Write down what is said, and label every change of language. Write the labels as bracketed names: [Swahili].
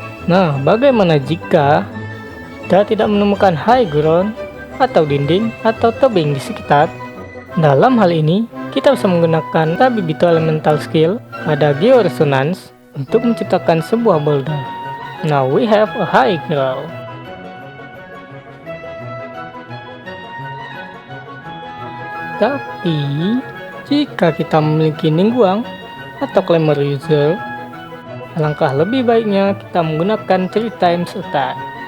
[Indonesian] Nah, bagaimana jika kita tidak menemukan high ground atau dinding atau tebing di sekitar? Dalam hal ini, kita bisa menggunakan Tabibito Elemental Skill pada Georesonance untuk menciptakan sebuah boulder. [English] Now we have a high ground. [Indonesian] Tapi, jika kita memiliki Ningguang atau Clamor User, alangkah lebih baiknya kita menggunakan 3 times attack.